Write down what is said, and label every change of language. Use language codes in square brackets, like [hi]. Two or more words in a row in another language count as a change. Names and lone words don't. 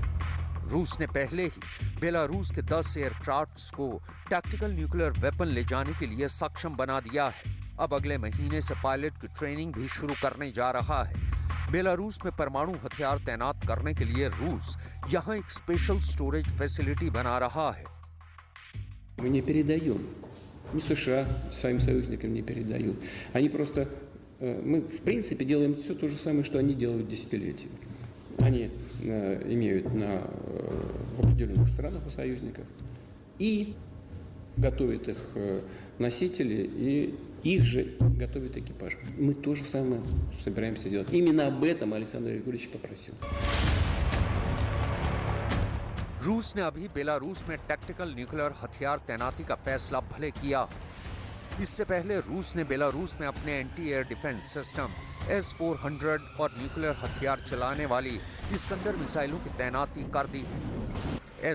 [hi] रूस ने पहले ही बेलारूस के 10 एयरक्राफ्ट्स को [en] tactical nuclear weapon [hi] ले जाने के लिए सक्षम बना दिया है। अब अगले महीने से पायलट की ट्रेनिंग भी शुरू करने जा रहा है। बेलारूस में परमाणु हथियार तैनात करने के लिए रूस यहाँ एक [en] special storage facility [hi] बना रहा है। [ru] Мы не передаем. Ни США своим союзникам не передают. Они просто... Мы, в принципе, делаем все то же самое, что они делают десятилетия. Они имеют в определенных странах у союзников и готовят их носители, и их же готовят экипаж. Мы то же самое собираемся делать. Именно об этом Александр Григорьевич попросил. [hi] रूस ने अभी बेलारूस में [en] tactical nuclear [hi] हथियार तैनाती का फैसला भले किया। इससे पहले रूस ने बेलारूस में अपने [en] anti air defense system [hi] S-400 और न्यूक्लियर हथियार चलाने वाली इस्कंदर मिसाइलों की तैनाती कर दी है।